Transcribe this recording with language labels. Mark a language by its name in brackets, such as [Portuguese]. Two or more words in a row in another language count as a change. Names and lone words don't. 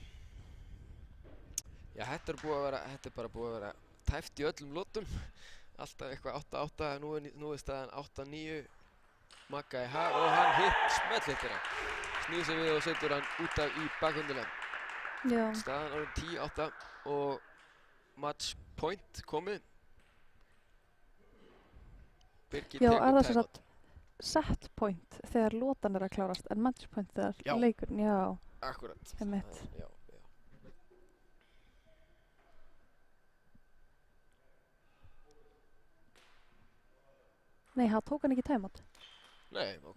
[Icelandic] Já, þetta er bara búið að vera tæft í öllum lotum. Alltaf eitthvað 8-8, nú er staðan 8-9, Magga í hag og hann smellhittir hann. Snýður sig við og setur hann út af í bakhundilega. Já. Staðan orðin 10-8 og [English] match point [Icelandic] komið. Birgir Já, tekur er það sem timeout. sagt [English] set point [Icelandic] þegar lotan er að klárast en [English] match point [Icelandic] þegar leikurinn, já. Akkurat. Einmitt. Já. Nei, hann tók hann ekki timeout. Nei, ok.